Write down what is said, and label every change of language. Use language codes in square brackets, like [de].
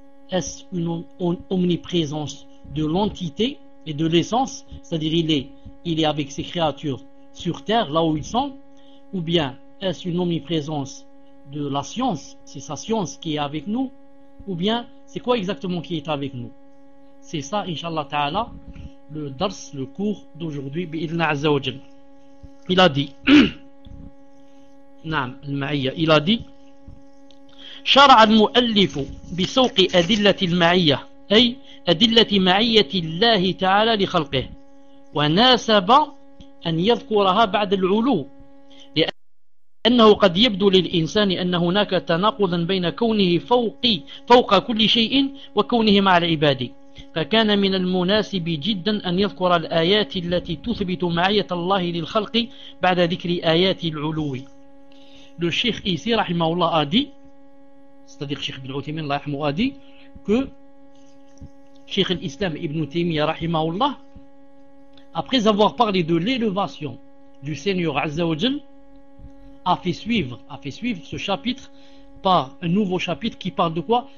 [fr] Est-ce une omniprésence de l'entité et de l'essence, c'est-à-dire il est avec ses créatures sur terre, là où ils sont, ou bien est-ce une omniprésence de la science, c'est sa science qui est avec nous, ou bien c'est quoi exactement qui est avec nous? C'est ça, inshallah ta'ala, le dars, le cours d'aujourd'hui, bi'idna azza wa jal. Il a dit, na'am, al-ma'iyya, il a dit, [ar] شرع المؤلف بسوق أدلة المعية أي أدلة معية الله تعالى لخلقه وناسب أن يذكرها بعد العلو أنه قد يبدو للإنسان أن هناك تناقضا بين كونه فوق كل شيء وكونه مع العباد، فكان من المناسب جدا أن يذكر الآيات التي تثبت معية الله للخلق بعد ذكر آيات العلو. [fr] Le Cheikh ici rahimahullah a dit, c'est-à-dire Cheikh Ibn Uthaymeen rahimahullah a dit que Cheikh al-Islam Ibn Taymiyyah rahimahullah, après avoir parlé de l'élévation du Seigneur Azza wa Jal, a fait suivre ce chapitre par un nouveau chapitre qui parle de quoi?